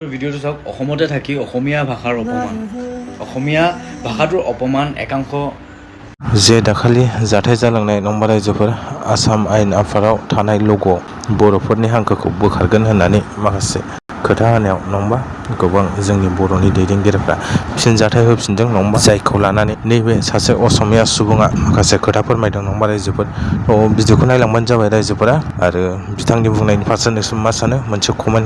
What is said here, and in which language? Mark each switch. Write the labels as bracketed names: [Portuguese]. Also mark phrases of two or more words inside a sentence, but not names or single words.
[Assamese] ভিডিঅ'টো চাওক অসমতে থাকি অসমীয়া ভাষাৰ অপমান অসমীয়া ভাষাটোৰ অপমান একাংশ [Bodo] जे दाखालि जाथाय जालांनाय नंबा रायजोफोर आसाम आयेन आफादाव थानाय लग' बर'फोरनि हांखोखौ बोखारगोन होननानै माखासे खोथा होनायाव नंबा गोबां जोंनि बर'नि दैदेनगिरिफ्रा फिनजाथाय होफिनदों नंबा जायखौ लानानै नैबे सासे असमिया सुबुङा माखासे खोथा फोरमायदों नंबा रायजोफोर भिडिअखौ नायलांबानो जाबाय रायजोफोरा आरो बिथांनि बुंनायनि फारसे नोंसोर मा सानो मोनसे कमेन्ट